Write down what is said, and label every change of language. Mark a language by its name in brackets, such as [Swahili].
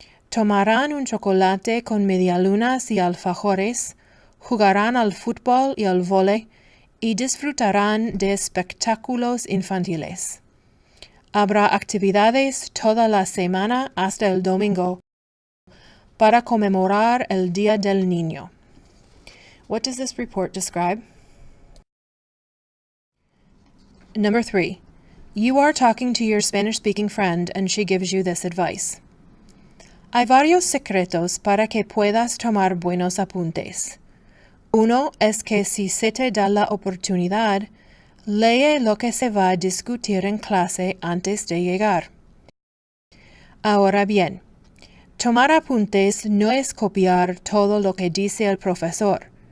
[Spanish] Tomarán un chocolate con medialunas y alfajores, jugarán al fútbol y al vóley y disfrutarán de espectáculos infantiles. Habrá actividades toda la semana hasta el domingo para conmemorar el Día del Niño. [English] What does this report describe? Number 3. You are talking to your Spanish-speaking friend and she gives you this advice. [Spanish] Hay varios secretos para que puedas tomar buenos apuntes. Uno es que si se te da la oportunidad, lee lo que se va a discutir en clase antes de llegar. Ahora bien, tomar apuntes no es copiar todo lo que dice el profesor.